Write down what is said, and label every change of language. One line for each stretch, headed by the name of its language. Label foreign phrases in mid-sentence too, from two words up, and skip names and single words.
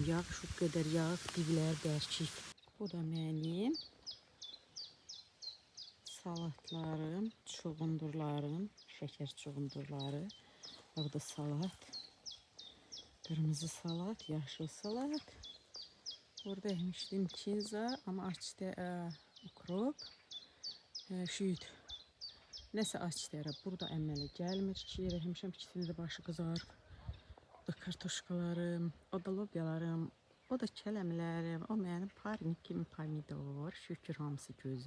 Azerbaijani: Yağ şu kadar yağ diblər bərkiyib. Bu da mənim salatlarım, çuğundurlarım, şeker çuğundurları. Burada salat, kırmızı salat, yaşıl salat. Burada ekmişdim kinza ama açtı ukrop, şüyüd. Nəsə açtı. Burada əmələ gəlmir ki, yemişəm ikisinin də başı qızarıb. O da kartoşkalarım, o da lobyalarım, o da kələmlərim, o mənim parnik kimi pomidor. Şükür hamısı gözəl.